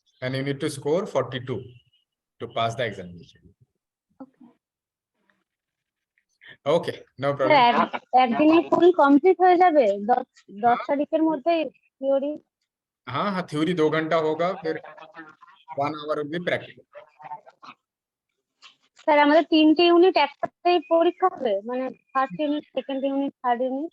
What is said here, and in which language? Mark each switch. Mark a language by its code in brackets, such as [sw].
[en] and you need to score 42 to pass the examination. Okay Okay, no problem. [bn] একদিনে full complete হয়ে যাবে 10 তারিখের মধ্যে থিওরি? [hi] हाँ हाँ, थ्योरी 2 घंटा होगा, फिर 1 [en] hour only [hi] प्रैक्टिकल। [bn] স্যার আমাদের 3টে ইউনিট একসাথে পরীক্ষা হবে, মানে first unit, second unit, third unit?